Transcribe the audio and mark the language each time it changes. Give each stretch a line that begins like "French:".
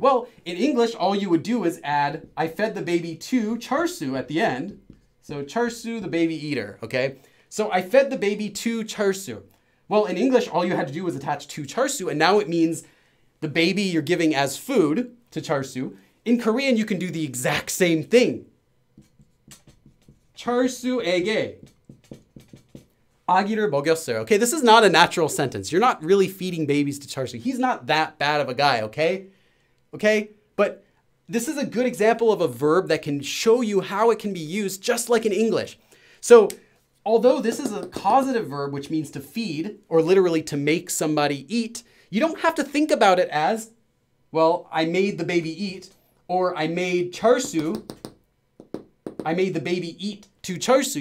English: Well, in English, all you would do is add, I fed the baby to 철수 at the end. So 철수, the baby eater, okay? So I fed the baby to 철수. Well, in English, all you had to do was attach to 철수, and now it means the baby you're giving as food to 철수. In Korean, you can do the exact same thing.
Korean: 철수에게 아기를 먹였어요.
English: Okay, this is not a natural sentence. You're not really feeding babies to 철수. He's not that bad of a guy, okay? Okay? But this is a good example of a verb that can show you how it can be used just like in English. So, although this is a causative verb, which means to feed, or literally to make somebody eat, you don't have to think about it as, well, I made the baby eat, or I made 철수, I made the baby eat to 철수.